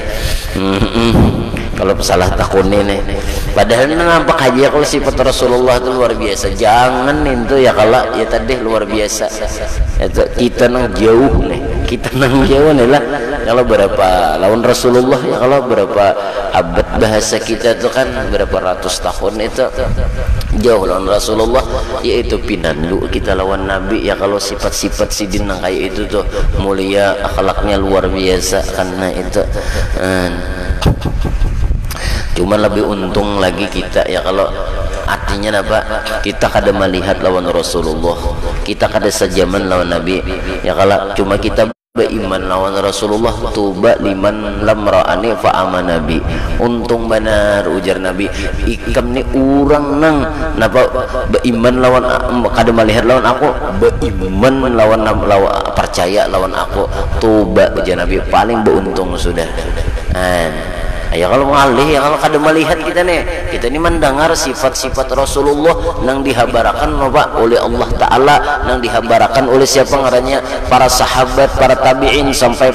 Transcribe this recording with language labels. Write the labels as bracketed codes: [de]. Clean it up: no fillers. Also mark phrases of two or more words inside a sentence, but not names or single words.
[bjn] kalau salah takun ini padahal nampak aja kalau sifat Rasulullah itu luar biasa jangan itu ya kalau ya tadi luar biasa itu kita nang jauh nih lah kalau berapa lawan Rasulullah ya kalau berapa abad bahasa kita itu kan berapa ratus tahun itu jauh lawan Rasulullah yaitu pinandu kita lawan Nabi ya kalau sifat-sifat sidin nang kayak itu tuh mulia akhlaknya luar biasa karena itu cuma lebih untung lagi kita ya kalau artinya apa kita kada melihat lawan Rasulullah kita kada sejaman lawan Nabi ya kalau cuma kita beriman lawan Rasulullah [ar] طوبى لمن لم يرني فآمن [bjn] nabi untung benar ujar Nabi ikam ni urang nang napa beriman lawan kada melihat lawan aku beriman lawan percaya lawan aku tuba ujar Nabi paling beruntung sudah. Ya kalau mengalih ya kalau kada melihat kita ini mendengar sifat-sifat Rasulullah nang dihabarakan oleh Allah Ta'ala nang dihabarakan oleh siapa ngarannya para sahabat para tabi'in sampai